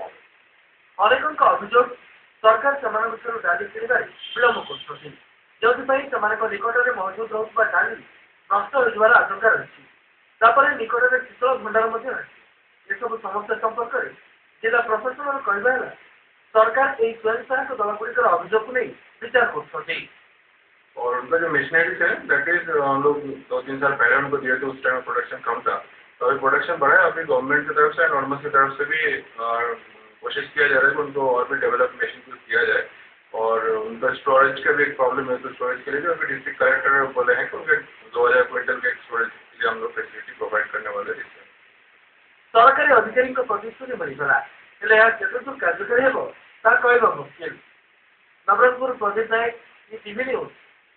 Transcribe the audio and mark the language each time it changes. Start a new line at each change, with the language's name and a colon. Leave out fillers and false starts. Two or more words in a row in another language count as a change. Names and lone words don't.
Odia: ଅନେକଙ୍କ ଅଭିଯୋଗ ସରକାର ସେମାନଙ୍କଠାରୁ ଡାଲି କିଣିବାରେ ବିଳମ୍ବ କରୁଛନ୍ତି, ଯେଉଁଥିପାଇଁ ସେମାନଙ୍କ ନିକଟରେ ମହଜୁଦ ରହୁଥିବା ଡାଲି ନଷ୍ଟ ହୋଇଯିବାର ଆଶଙ୍କା ରହିଛି। ତାପରେ ନିକଟରେ ଶୀତଳ ଭଣ୍ଡାର ମଧ୍ୟ ରହିଛି। ଏସବୁ ସମସ୍ୟା ସମ୍ପର୍କରେ ଜିଲ୍ଲା ପ୍ରଶାସନର କହିବା ହେଲା, ସରକାର ଏହି ସ୍ୱୟଂ ସହାୟକ ଦଳଗୁଡ଼ିକର ଅଭିଯୋଗକୁ ନେଇ ବିଚାର କରୁଛନ୍ତି।
Hindi: और उनका जो मशीनरीज है
English: that is
Hindi: हम लोग 2-3 साल पहले उनको दिए थे। उस
English: time production
Hindi: कम था, तो अभी प्रोडक्शन बढ़ा है। अभी गवर्नमेंट की तरफ से
English: and normal
Hindi: की तरफ से भी कोशिश किया जा रहा है कि उनको और भी
English: develop machine
Hindi: किया जाए। और उनका स्टोरेज का भी एक प्रॉब्लम है, तो स्टोरेज के लिए भी अभी
English: district collector
Hindi: बोले हैं कि उनके 2000 क्विंटल के स्टोरेज के लिए हम लोग
English: facility provide
Hindi: करने वाले हैं।
Odia: ସରକାରୀ ଅଧିକାରୀଙ୍କ ପ୍ରତିଶ୍ରୁତି ମିଳିଗଲା, ହେଲେ ଏହା କେତେଦୂର କାର୍ଯ୍ୟକାରୀ ହେବ ତାହା କହିବା ମୁସ୍କିଲ। ନବରଙ୍ଗପୁର ପ୍ରଦୀପ ନାୟକ, ଟିଭି ନ୍ୟୁଜ୍।